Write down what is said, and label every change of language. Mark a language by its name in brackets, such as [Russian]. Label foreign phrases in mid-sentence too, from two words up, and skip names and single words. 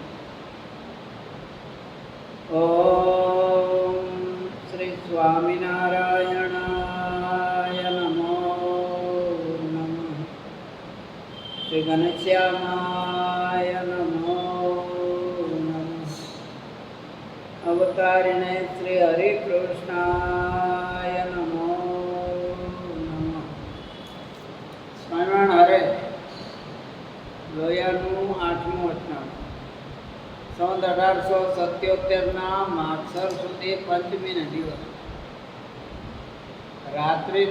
[Sanskrit] ओम श्री स्वामिनारायणाय नमो नमः। श्री घनश्यामाय नमो नमः। अवतारिणे श्री हरिकृष्णाय नमो। [Gujarati] સ્મરણ હરે લોયાનું 8મું અઠવાડિયું સન 1877ના માગસર સુધી પંચમીને દિવસ રાત્રિને